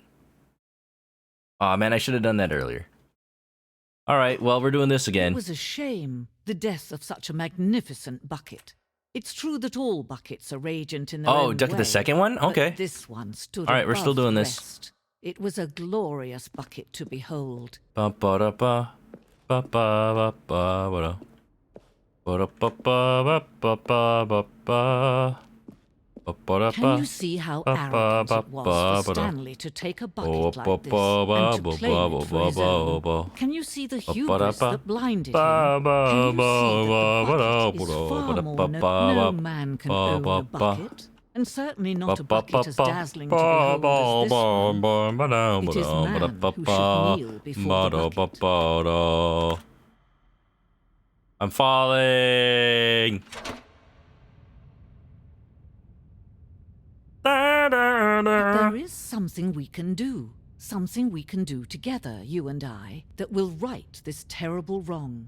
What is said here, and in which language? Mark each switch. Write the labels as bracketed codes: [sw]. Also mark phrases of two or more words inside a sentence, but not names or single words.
[en] Aw, man, I should have done that earlier. Alright, well, we're doing this again. It was a shame, the death of such a magnificent bucket. It's true that all buckets are radiant in their own Duck way, the second one? but Okay. this one stood Alright, we're still above doing the this. rest. It was a glorious bucket to behold. Ba ba da ba ba ba ba ba ba da. Ba da ba ba ba ba ba ba. Ba ba da Can ba. you see how ba arrogant ba it was ba for ba da. Stanley to take a Oh, bucket ba like this ba ba and ba to claim ba it for ba his ba own? ba. Can you see the Ba ba da hubris ba. that blinded Ba him? ba Can you ba see ba that ba the da bucket ba is da far ba da more ba ba no ba man can ba own ba a ba. bucket, and certainly not a Ba bucket as ba dazzling to ba behold as this one. ba ba da It ba is da ba da man ba who ba. should kneel before the Ba da ba bucket. ba da. I'm falling. Da, da, But da. there is something we can do. Something we can do together, you and I, that will right this terrible wrong.